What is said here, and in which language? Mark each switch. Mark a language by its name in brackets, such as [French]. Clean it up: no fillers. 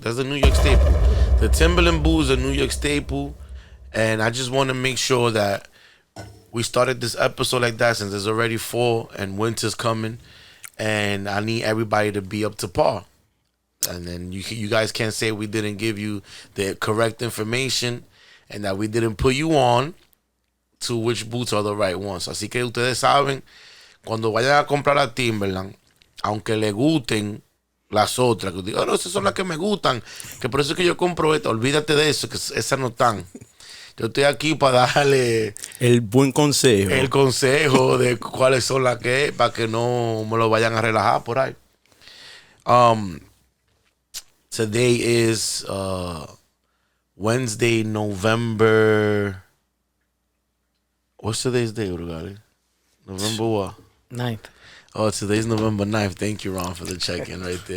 [English] That's the New York staple. The Timberland boots are New York staple, and I just want to make sure that we started this episode like that since it's already fall and winter's coming, and I need everybody to be up to par. And then you guys can't say we didn't give you the correct information and that we didn't put you on to which boots are the right ones. [Spanish] Así que ustedes saben, cuando vayan a comprar a Timberland, aunque le gusten las otras, que digan, no, esas son las que me gustan, que por eso es que yo compro esta, olvídate de eso, que esas no están. Yo estoy aquí para darle el buen consejo. El consejo de cuáles son las que, para que no me lo vayan a relajar por ahí. [English] Today is Wednesday, November. What's today's day, Brugaly? November what? 9th. Oh, today's November 9th. Thank you, Ron, for the check-in right there.